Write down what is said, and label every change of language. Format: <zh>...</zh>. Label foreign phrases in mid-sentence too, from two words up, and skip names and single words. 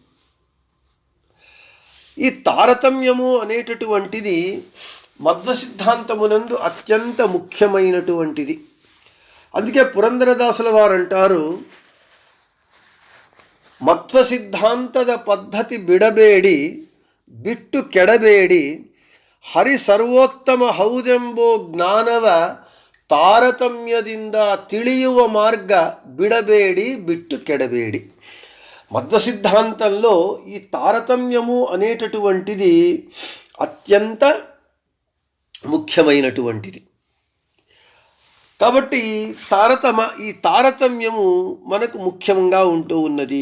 <te>ఈ తారతమ్యము అనేటటువంటిది మధ్వ సిద్ధాంతమునందు అత్యంత ముఖ్యమైనటువంటిది. అందుకే పురందరదాసుల వారు అంటారు,</te> <kn>మధ్వ సిద్ధాంತದ ಪದ್ಧತಿ ಬಿಡಬೇಡಿ ಬಿಟ್ಟು ಕೆಡಬೇಡಿ ಹರಿ ಸರ್ವೋತ್ತಮ ಹೌದೆಂಬೋ ಜ್ಞಾನವ ತಾರತಮ್ಯದಿಂದ ತಿಳಿಯುವ మార్గ ಬಿಡಬೇಡಿ ಬಿಟ್ಟು ಕೆಡಬೇಡಿ.</kn> <te>మధ్వ సిద్ధాంతంలో ఈ తారతమ్యము అనేటటువంటిది అత్యంత ముఖ్యమైనటువంటిది. కాబట్టి ఈ తారతమ్యము మనకు ముఖ్యంగా ఉంటూ ఉన్నది.</te>